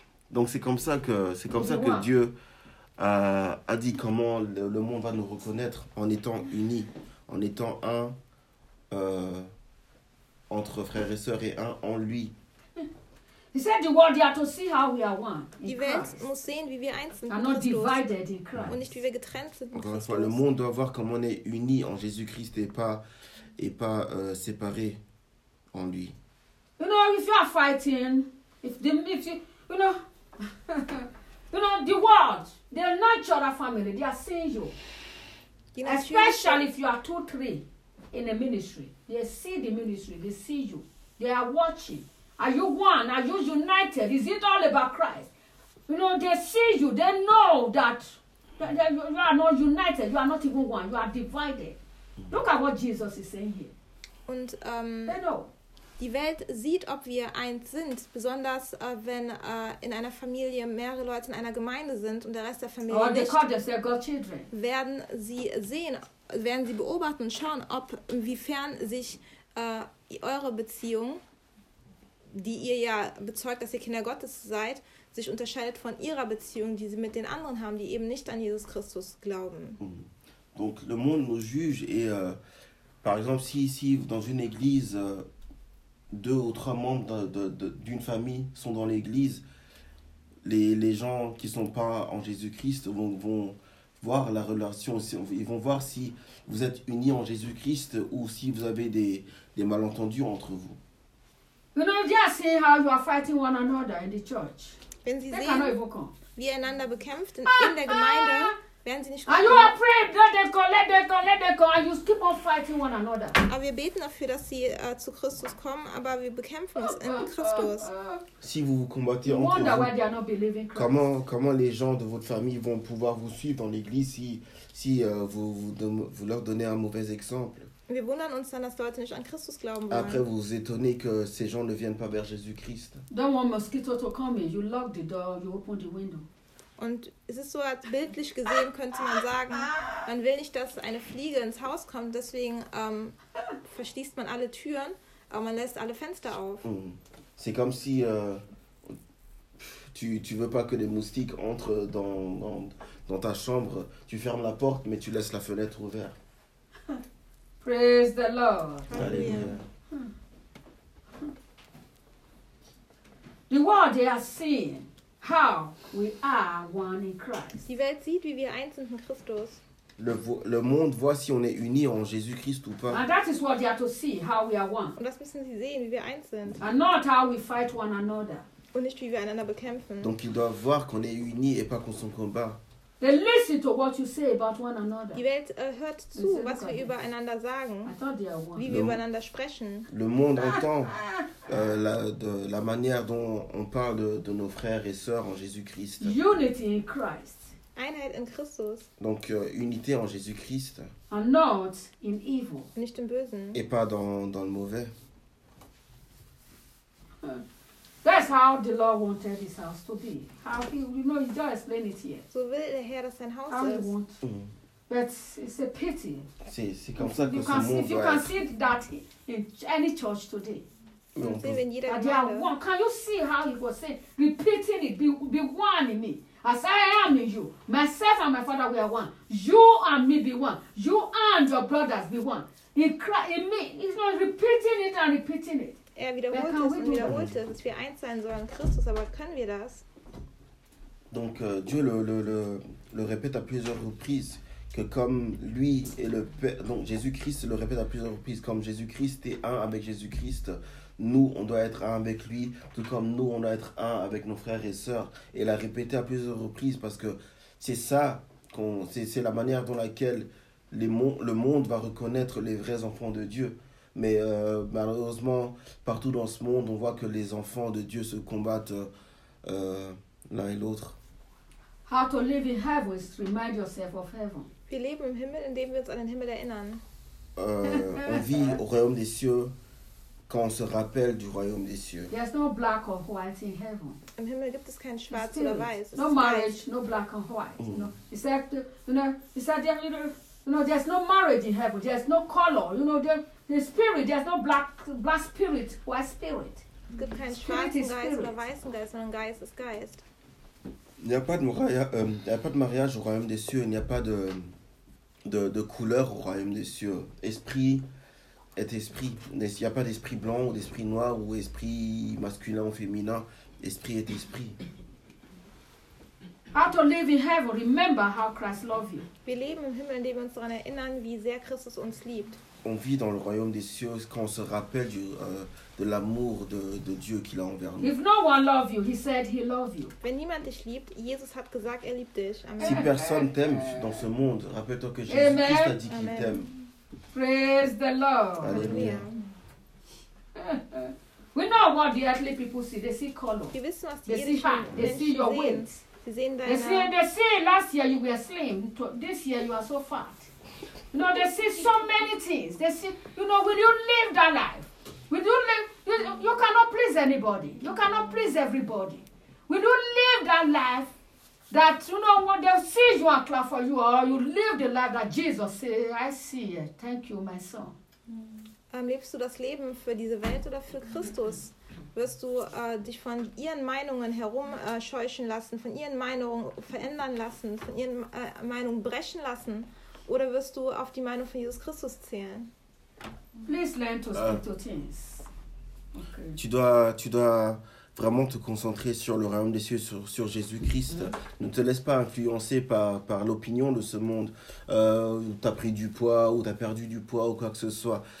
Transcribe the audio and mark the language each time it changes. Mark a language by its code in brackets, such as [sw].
[fr] Donc c'est comme ça que Dieu a dit comment le monde va nous reconnaître en étant unis, en étant un entre frères et sœurs et un en lui. [en] He said the world to see how we are one. [de] Die Welt muss sehen, wie wir eins sind. [en] And not divided in Christ. [de] Und nicht wie wir getrennt sind. [fr] Encore une fois, le monde doit voir comment on est unis en Jésus-Christ et pas séparé en lui. [en] You know, if you are fighting, if you know the world, the natural family, they are seeing you. [de] Die [en] especially if you are 2-3 in a ministry, they see the ministry, they see you, they are watching. Are you one? Are you united? Is it all about Christ? You know, they see you, they know that you are not united, you are not even one, you are divided. Look at what Jesus is saying here. [de] Und [en] they know. [de] Die Welt sieht, ob wir eins sind, besonders wenn in einer Familie mehrere Leute in einer Gemeinde sind und der Rest der Familie [en] they call themselves God's children. [de] Werden sie sehen, werden sie beobachten und schauen, ob inwiefern sich eure Beziehung, die ihr ja bezeugt, dass ihr Kinder Gottes seid, sich unterscheidet von ihrer Beziehung, die sie mit den anderen haben, die eben nicht an Jesus Christus glauben. Mhm. [fr] Donc le monde nous juge et par exemple si ici dans une église deux ou trois membres d'une famille sont dans l'église les gens qui ne sont pas en Jésus-Christ vont voir la relation. Ils vont voir si vous êtes unis en Jésus-Christ ou si vous avez des malentendus entre vous. [en] You know, they are seeing how you are fighting one another in the church. [de] Wenn sie sehen, wie ihr einander bekämpft in der Gemeinde, werden sie nicht kommen. [en] You are praying, let them come, and you keep on fighting one another. [de] Aber wir beten dafür, dass sie zu Christus kommen, aber wir bekämpfen uns in Christus. [fr] Si vous vous combattez entre vous, comment les gens de votre famille vont pouvoir vous suivre dans l'église si vous leur donnez un mauvais exemple? [de] Wir wundern uns dann, dass Leute nicht an Christus glauben wollen. [fr] Après, vous vous étonnez que ces gens ne viennent pas vers Jésus-Christ. [en] Don't want mosquito to come in. You lock the door, you open the window. [de] Und es ist so, als bildlich gesehen könnte man sagen, man will nicht, dass eine Fliege ins Haus kommt, deswegen verschließt man alle Türen, aber man lässt alle Fenster auf. [fr] C'est comme si tu veux pas que les moustiques entrent dans ta chambre, tu fermes la porte, mais tu laisses la fenêtre ouverte. [en] Praise the Lord. Alleluia. The world they are seeing how we are one in Christ. [de] Die Welt sieht, wie wir eins sind in Christus. [fr] Le monde voit si on est unis en Jésus-Christ ou pas. [en] And that is what they are to see, how we are one. [de] Und das müssen sie sehen, wie wir eins sind. [en] And not how we fight one another. [de] Und nicht, wie wir einander bekämpfen. [fr] Donc ils doivent voir qu'on est unis et pas qu'on s'en combat. [en] They listen to what you say about one another. [de] Die Welt hört zu, was wir übereinander sagen. [en] I thought they are one. [de] Wie wir übereinander sprechen. [fr] Le monde entend la manière dont on parle de nos frères et sœurs en Jésus-Christ. [en] Unity in Christ. [de] Einheit in Christus. [fr] Donc unité en Jésus-Christ. [en] And not in evil. [de] Nicht im Bösen. [fr] Et pas dans le mauvais. [en] That's how the Lord wanted his house to be. How he, you know, he don't explain it yet. [de] So will the Herr das sein Haus? [en] How he wants. But it's a pity. [fr] C'est comme ça que ce monde [en] if you can see that in any church today. Can you see how he was saying, repeating it, be one in me. As I am in you, myself and my father, we are one. You and me be one. You and your brothers be one. In me, he's not repeating it and repeating it. [de] Er wiederholt es und wiederholt es, dass wir eins sein sollen in Christus, aber können wir das? [fr] Donc Dieu le répète à plusieurs reprises que comme lui et le Père, donc Jésus-Christ le répète à plusieurs reprises, comme Jésus-Christ est un avec Jésus-Christ, nous on doit être un avec lui, tout comme nous on doit être un avec nos frères et sœurs. Et l'a répété à plusieurs reprises parce que c'est ça, c'est la manière dont laquelle le monde va reconnaître les vrais enfants de Dieu. Mais malheureusement, partout dans ce monde, on voit que les enfants de Dieu se combattent l'un et l'autre. [en] How to live in heaven is to remind yourself of heaven. [de] Wir leben im Himmel, indem wir uns an den Himmel erinnern. [fr] On vit au royaume des cieux quand on se rappelle du royaume des cieux. [en] There's no black or white in heaven. [de] Im Himmel gibt es kein Schwarz oder Weiß. [en] No marriage, no black and white. Mm. You know, except, there's no marriage in heaven. There's no color. You know, the spirit. There's no black spirit, white spirit. Spirit is spirit. [fr] Il n'y a pas de mariage au royaume des cieux. Il n'y a pas de couleur au royaume des cieux. Esprit est esprit. Il n'y a pas d'esprit blanc ou d'esprit noir ou esprit masculin ou féminin. Esprit est esprit. [en] How to live in heaven? Remember how Christ loves you. [de] Wir leben im Himmel, indem wir uns daran erinnern, wie sehr Christus uns liebt. [fr] On vit dans le royaume des cieux quand on se rappelle de l'amour de Dieu qu'il a envers nous. [en] If no one loves you, he said he loves you. [de] Wenn niemand dich liebt, Jesus hat gesagt, er liebt dich. Amen. [fr] Si personne t'aime dans ce monde, rappelle-toi que Jésus-Christ a dit qu'il t'aime. [en] Praise the Lord. Alléluia. We know what the earthly people see. They see color. [de] Wir wissen, was die irdischen Menschen sehen. [en] Your wings. [de] Sie sehen deine. [en] They see last year you were slim. This year you are so fat. You know, they see so many things. They see, you know, when you live that life, when you live, you cannot please anybody. You cannot please everybody. When you live that life, that you know what they see you are clap for you, or you live the life that Jesus say, I see it. Thank you, my son. [de] Lebst du das Leben für diese Welt oder für Christus? Wirst du dich von ihren Meinungen herumscheuchen lassen, von ihren Meinungen verändern lassen, von ihren Meinungen brechen lassen? Oder wirst du auf die Meinung von Jesus Christus zählen? [en] Please learn to speak to things. [fr] Okay. Tu dois vraiment te concentrer sur le royaume des cieux, sur Jésus-Christ. Mm-hmm. Ne te laisse pas influencer par l'opinion de ce monde. Tu as pris du poids ou tu as perdu du poids ou quoi que ce soit.